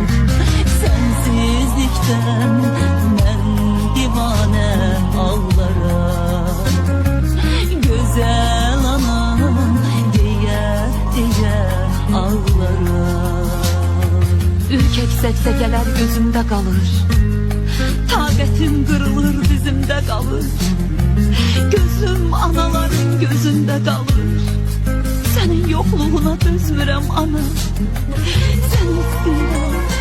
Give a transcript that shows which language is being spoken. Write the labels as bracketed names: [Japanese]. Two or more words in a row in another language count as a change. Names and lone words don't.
[Turkish] Sensizlikten ben divane ağlarım. Güzel anam diye ağlarım. [Azerbaijani] Ürkek səksəkələr gözümdə qalır, taqətim qırılır dizimdə qalır. Gözüm anaların gözündə qalır. Sənin yoxluğuna dözmürəm ana, sən istəyirəm.